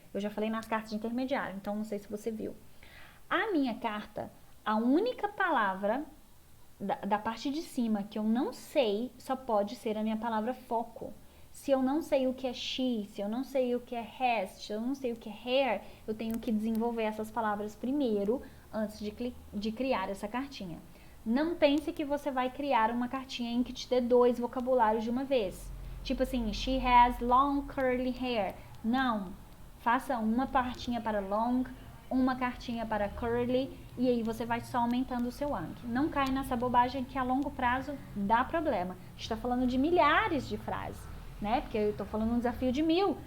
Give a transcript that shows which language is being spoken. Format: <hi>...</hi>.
<pt>Eu já falei nas cartas de intermediário, então não sei se você viu. A minha carta, a única palavra da parte de cima que eu não sei, só pode ser a minha palavra foco. Se eu não sei o que é she, se eu não sei o que é has, se eu não sei o que é hair, eu tenho que desenvolver essas palavras primeiro, antes de criar essa cartinha. Não pense que você vai criar uma cartinha em que te dê 2 vocabulários de uma vez. Tipo assim,</pt> <en>she has long curly hair.</en> <pt>Não. Faça uma cartinha para long, uma cartinha para curly, e aí você vai só aumentando o seu Anki. Não cai nessa bobagem que a longo prazo dá problema. A gente está falando de milhares de frases, né? Porque eu estou falando um desafio de 1000.</pt>